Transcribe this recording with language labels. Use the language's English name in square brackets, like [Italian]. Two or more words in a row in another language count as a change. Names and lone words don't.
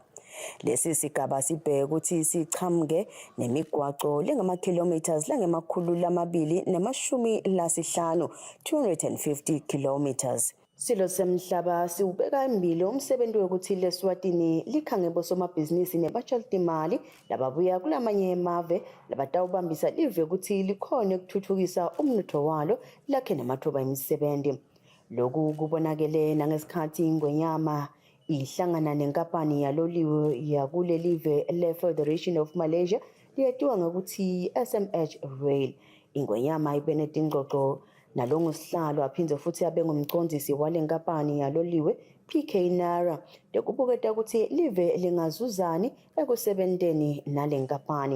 [Swati] Lesi sigaba sibheke ukuthi sichamuke nemigwaqo lengama-kilometers langemakhulu lamabili namashumi lasihlanu 250 kilometers. Silo semhlaba siubeka embili umsebenzi wokuthi leSwatini likhange bosomabhizinisi nebatshaltimali lababuya kulamanye emave labatawubambisa live ukuthi likhone ukuthuthukisa umnotho walo lakhe namathuba emisebenzi. Lokhu kubonakele nangesikhathi ingwenyama ihlangana nenkampani yaloliwe yakulelive le-Federation of Malaysia liyetiwa ngokuthi SMH Rail. Ingwenyama ibenet ingxoxo nalongusihlalo aphindze futhi abe ngumcondzisi walenkampani yaloliwe PK Nara dekubuketa ukuthi live lingazuzani ekusebenteni nalenkampani.